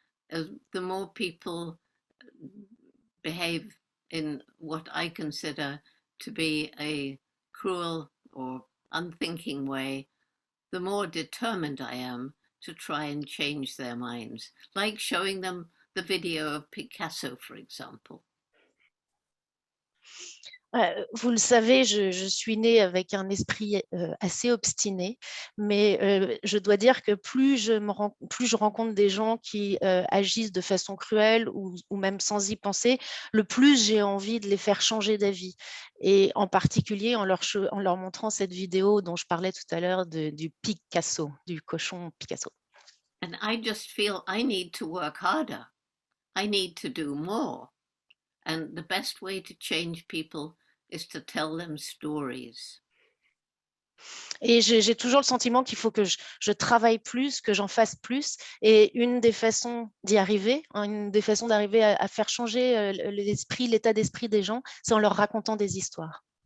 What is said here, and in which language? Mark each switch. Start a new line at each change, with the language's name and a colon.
English: The more people behave in what I consider to be a cruel or unthinking way, the more determined I am to try and change their minds, like showing them the video of Picasso, for example.
French: Vous le savez, je suis née avec un esprit assez obstiné, mais je dois dire que plus je rencontre des gens qui agissent de façon cruelle ou même sans y penser, le plus j'ai envie de les faire changer d'avis. Et en particulier en leur montrant cette vidéo dont je parlais tout à l'heure du Picasso, du cochon Picasso.
English: And I just feel I need to work harder. I need to do more. And the best way to change people is to tell them stories.
French: Et j'ai toujours le sentiment qu'il faut que je travaille plus, que j'en fasse plus. Et une des façons d'y arriver, une des façons d'arriver à faire changer l'esprit, l'état d'esprit des gens, c'est en leur racontant des histoires.